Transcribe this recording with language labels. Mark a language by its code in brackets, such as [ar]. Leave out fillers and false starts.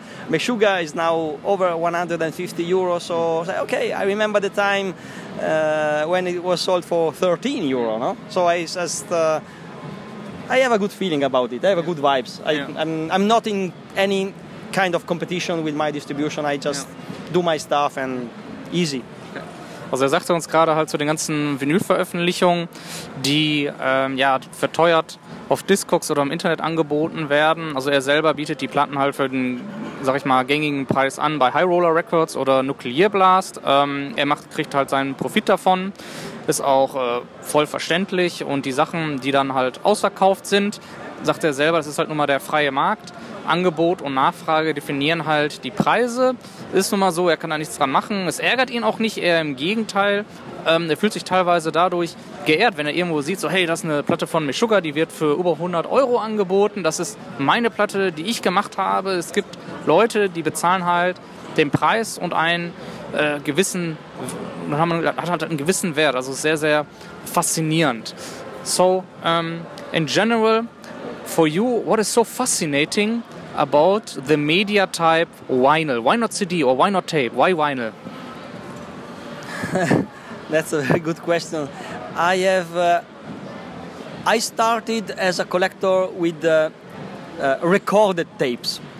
[en] Meshuggah is now over 150 euros, so I say, okay, I remember the time when it was sold for 13 euro, no? So I just, I have a good feeling about it. I have a good vibes. I'm not in any kind of competition with my distribution. I just do my stuff and easy. [de] Also er sagte uns gerade halt zu den ganzen Vinylveröffentlichungen, die verteuert auf Discogs oder im Internet angeboten werden. Also er selber bietet die Platten halt für den, sag ich mal, gängigen Preis an bei High Roller Records oder Nuclear Blast. Er kriegt halt seinen Profit davon, ist auch voll verständlich, und die Sachen, die dann halt ausverkauft sind, sagt er selber, das ist halt nun mal der freie Markt. Angebot und Nachfrage definieren halt die Preise. Ist nun mal so, er kann da nichts dran machen. Es ärgert ihn auch nicht, eher im Gegenteil. Er fühlt sich teilweise dadurch geehrt, wenn er irgendwo sieht, so hey, das ist eine Platte von Meshuggah, die wird für über 100 Euro angeboten. Das ist meine Platte, die ich gemacht habe. Es gibt Leute, die bezahlen halt den Preis und einen gewissen, hat halt einen gewissen Wert. Also sehr, sehr faszinierend. [en] So, in general, for you, what is so fascinating about the media type vinyl? Why not CD or why not tape? Why vinyl? That's a very good question. I started as a collector with recorded tapes.